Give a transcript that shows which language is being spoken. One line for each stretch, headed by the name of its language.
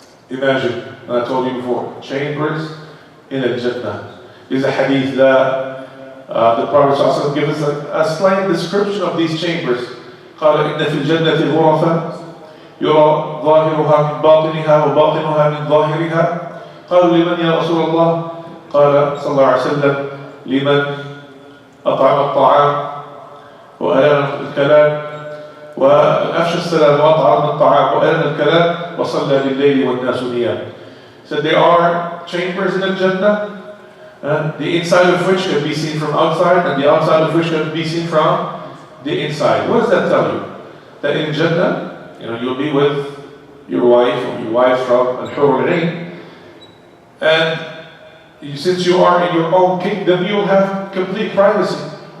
English: Imagine, I told you before, chambers in Jannah. There's a hadith that the Prophet ﷺ gives us a slight description of these chambers.
Arabic: قال إن في الجنة غرفا يرى ظاهرها من باطنها وباطنها من ظاهرها. قالوا لمن يا رسول الله؟ قال صلى الله عليه وسلم لمن أطعم الطعام وألان الكلام وأفشى السلام وأطعم الطعام وألان الكلام وصلى بالليل والناس نيام.
English: So there are chambers in the Jannah, the inside of which can be seen from outside, and the outside of which can be seen from the inside. What does that tell you? That in Jannah, you'll be with your wife or your wife from Al-Hur al-Ain. And since you are in your own kingdom, you will have complete privacy.